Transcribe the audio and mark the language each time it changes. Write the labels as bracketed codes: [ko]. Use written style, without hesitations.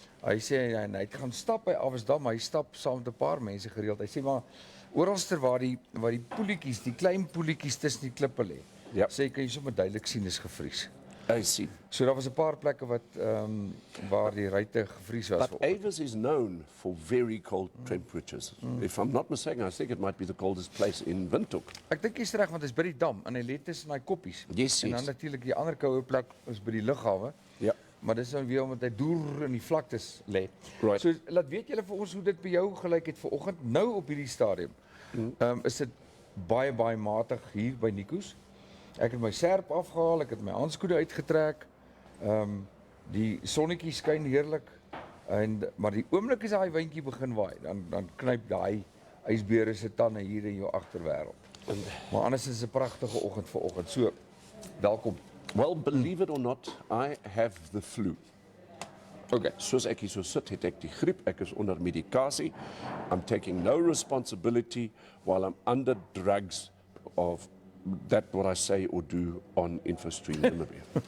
[af] Hy sê hy het gaan stap by Awesdam, hy stap saam met 'n paar mense gereeld. Hy sê maar oralster waar die poeltjies, die klein poeltjies tussen die klippe lê. Ja. Sê kan jy sommer duidelik sien is gevries. [en] I see. [af] So daar was 'n paar plekke wat waar die ruitte gevries was. [en] But Awes is known for very cold temperatures. If I'm not mistaken, I think it might be the coldest place in Windhoek. [af] Ek dink jy's reg want hy's by die dam en hy lê tussen daai koppies. [en] Yes, [af] En dan [en] yes. [af] natuurlik die ander koue plek is by die lughawe. Ja. Maar dis dan weer omdat hy deur in die vlaktes lê. [en] Right. [af] So laat weet julle vir ons hoe dit by jou gelyk het vanoggend. Nou op hierdie stadium. Is dit baie matig hier by Nico's. Ek het my serp afgehaal, ek het my handskoene uitgetrek. Die sonnetjie skyn heerlik maar die oomblik as daai windjie begin waai, dan knyp daai ysbeere se tande hier in jou agterwêreld. Maar anders is dit 'n pragtige oggend vanoggend. So, welkom. [en] Well, believe it or not, I have the flu. Okay. [af] Soos ek hier so sit, het ek die griep, ek is onder medikasie. [en] I'm taking no responsibility while I'm under drugs of that what I say or do on Infostream Namibia.